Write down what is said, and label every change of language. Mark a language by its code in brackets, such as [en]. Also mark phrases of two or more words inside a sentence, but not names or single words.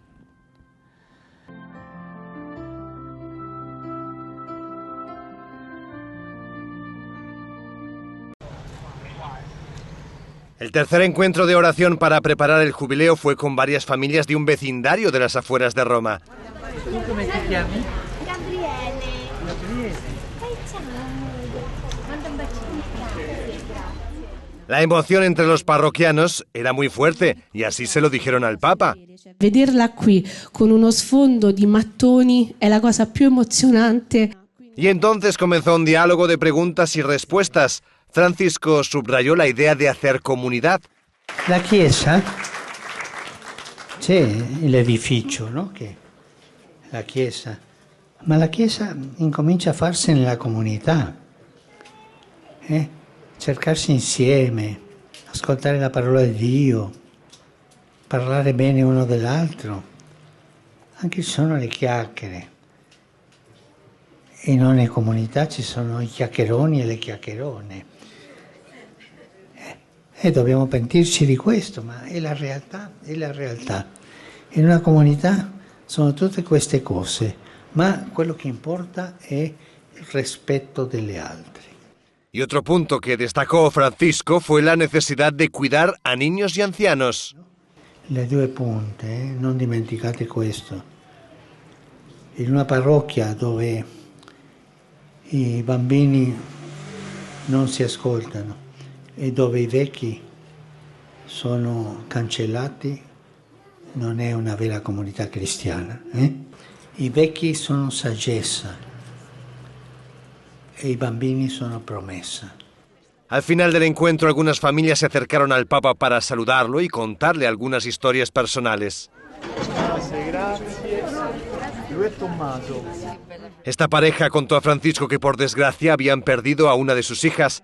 [es] El tercer encuentro de oración para preparar el jubileo fue con varias familias de un vecindario de las afueras de Roma. [it] ¿Cómo ti chiami? Gabriele. Gabriele. Ciao. Manda un bacino. [es] La emoción entre los parroquianos era muy fuerte y así se lo dijeron al Papa. [it] Vederla qui con uno sfondo di mattoni è la cosa più emozionante. [es] Y entonces comenzó un diálogo de preguntas y respuestas. Francisco subrayó la idea de hacer comunidad. [it] La chiesa, c'è l'edificio, no? Che la chiesa, ma la chiesa incomincia a farsi nella comunità, cercarsi insieme, ascoltare la parola di Dio, parlare bene uno dell'altro. Anche ci sono le chiacchiere. E in ogni comunità ci sono i chiacchieroni e le chiacchierone. E dobbiamo pentirci di questo, ma è la realtà, è la realtà. In una comunità sono tutte queste cose, ma quello che importa è il rispetto delle altre. [es] Y otro punto que destacó Francisco fue la necesidad de cuidar a niños y ancianos. [it] Le due punte, non dimenticate questo. In una parrocchia dove i bambini non si ascoltano e dove i vecchi sono cancellati, non è una vera comunità cristiana. I vecchi sono saggezza e i bambini sono promessa. [es] Al final del encuentro, algunas familias se acercaron al Papa para saludarlo y contarle algunas historias personales. Esta pareja contó a Francisco que por desgracia habían perdido a una de sus hijas.